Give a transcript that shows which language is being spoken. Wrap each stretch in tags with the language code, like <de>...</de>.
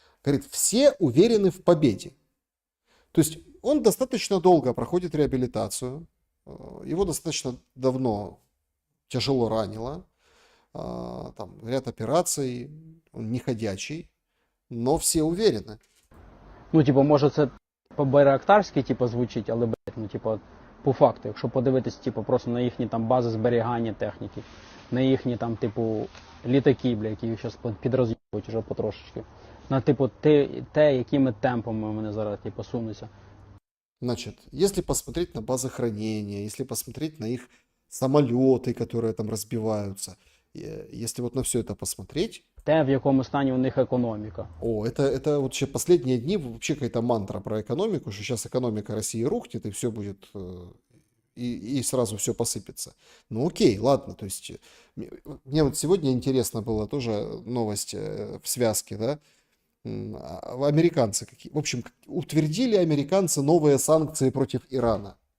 <ru>Говорит, все уверены в победе. То есть он достаточно долго проходит реабилитацию, его достаточно давно тяжело ранило, там ряд операций, он не ходячий, но все уверены.</ru> <uk>Ну, типу, може це по-байрактарськи, типу, звучить, але, блядь, ну, типу, по факту, якщо подивитись, типу, просто на їхні там бази зберігання техніки, на їхні там, типу, літаки, бля, які їх зараз підроз'їбують вже потрошечки. На, типу, те, якими темпами вони зараз, типу, сунуться.</uk> <ru>Значит, если посмотреть на базы хранения, если посмотреть на их самолеты, которые там разбиваются, если вот на все это посмотреть,</ru> <uk>Те, в якому стані у них економіка.</uk> <ru>это вообще последние дни вообще какая-то мантра про экономику, что сейчас экономика России рухнет, и все будет, и сразу все посыпется. Ну окей, ладно, то есть мне вот сегодня интересно было тоже новость в связке, да, американцы какие, в общем, утвердили американцы новые санкции против Ирана.</ru>